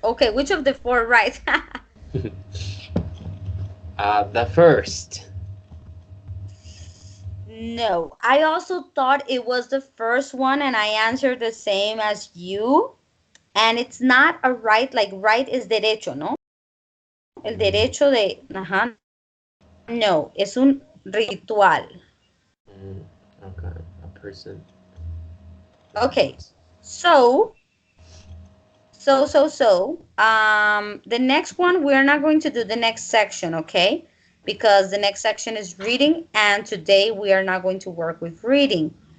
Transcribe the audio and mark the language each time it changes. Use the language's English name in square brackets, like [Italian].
[English] Okay, which of the four rights? The first. No, I also thought it was the first one and I answered the same as you. And it's not a right, like right is derecho, ¿no? [Spanish] El derecho de, ajá, no, es un ritual. [English] Okay, a person. Okay, so, the next one, we're not going to do the next section, okay? Because the next section is reading, and today we are not going to work with reading.